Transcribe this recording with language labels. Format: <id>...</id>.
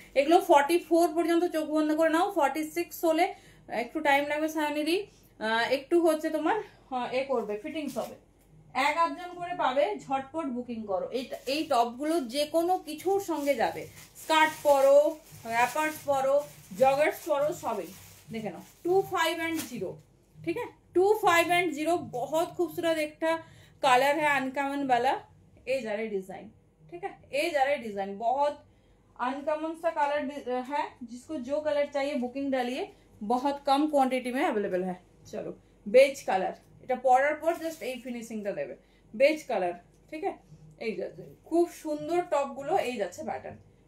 <bn>এগুলো 44 পর্যন্ত চোখ বন্ধ করে নাও, 46 হলে একটু টাইম লাগবে সায়নিদি, একটু হচ্ছে তোমার এ করবে, ফিটিংস হবে। 1-8 জন করে পাবে, ঝটপট বুকিং করো। এই টপগুলো যে কোনো কিছুর সঙ্গে যাবে, স্কার্ট পরো, র্যাপার্স পরো, জগার্স পরো, সবই। দেখে নাও</bn> <hi>25 और 0, ठीक है 25 और 0, बहुत खूबसूरत एक कलर है अनकॉमन वाला। ये जा रहे डिजाइन, ठीक है, ये जा रहे डिजाइन बहुत अनकॉमन सा कलर है। जिसको जो कलर चाहिए बुकिंग डालिए, बहुत कम क्वांटिटी में अवेलेबल है। चलो बेज कलर,</hi> <bn>এটা পরার পর জাস্ট এই ফিনিশিংটা দেবে, বেজ কালার, ঠিক আছে। এই যাচ্ছে খুব সুন্দর টপ গুলো, এই যাচ্ছে প্যাটার্ন।</bn>